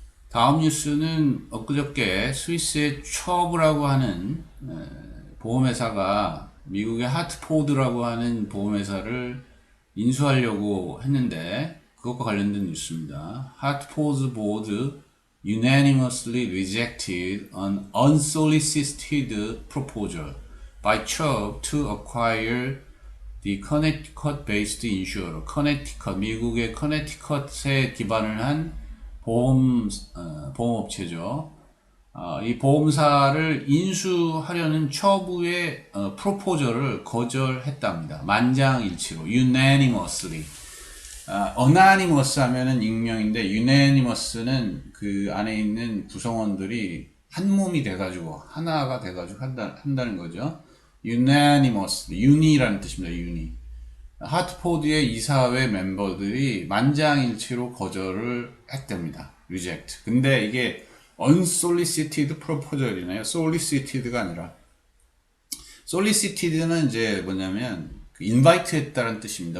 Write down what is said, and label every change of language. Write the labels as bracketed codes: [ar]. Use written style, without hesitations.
[ko] 다음 뉴스는 엊그저께 스위스의 첩이라고 하는 보험회사가 미국의 하트포드라고 하는 보험회사를 인수하려고 했는데 그것과 관련된 뉴스입니다. [en] 하트포드 보드 unanimously rejected an unsolicited proposal by Chubb to acquire the Connecticut-based insurer. [ko] 미국의 커네티컷에 기반을 한 보험업체죠. 이 보험사를 인수하려는 처부의 프로포저를 거절했답니다. 만장일치로, unanimously. anonymous 하면은 익명인데, unanimous는 그 안에 있는 구성원들이 한 몸이 돼가지고, 하나가 돼가지고 한다는 거죠. unanimously, uni라는 뜻입니다, uni. 하트포드의 이사회 멤버들이 만장일치로 거절을 했답니다. reject. 근데 이게 unsolicited proposal이네요. solicited가 아니라. solicited는 이제 뭐냐면 invite 했다는 뜻입니다.